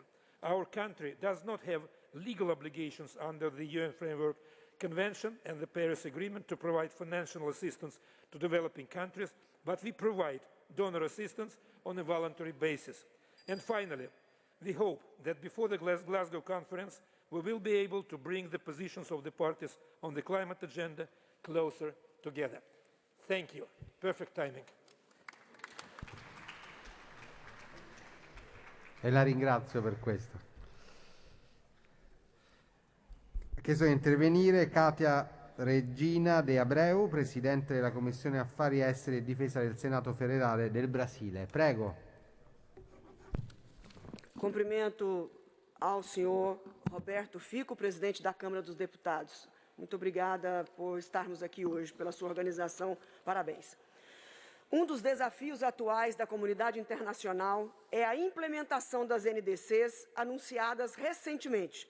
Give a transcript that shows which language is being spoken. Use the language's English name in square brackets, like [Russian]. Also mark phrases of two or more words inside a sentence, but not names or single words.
[English] Our country does not have legal obligations under the UN Framework Convention and the Paris Agreement to provide financial assistance to developing countries, but we provide donor assistance on a voluntary basis. And finally, we hope that before the Glasgow conference, we will be able to bring the positions of the parties on the climate agenda closer together. Thank you. Perfect timing. [Italian] E la ringrazio per questo. Ha chiesto di intervenire Katia Regina De Abreu, Presidente della Commissione Affari Esteri e Difesa del Senato Federale del Brasile. Prego. [Portuguese] Cumprimento ao senhor Roberto FICO, presidente da Câmara dos Deputados. Muito obrigada por estarmos aqui hoje, pela sua organização. Parabéns. Um dos desafios atuais da comunidade internacional é a implementação das NDCs anunciadas recentemente.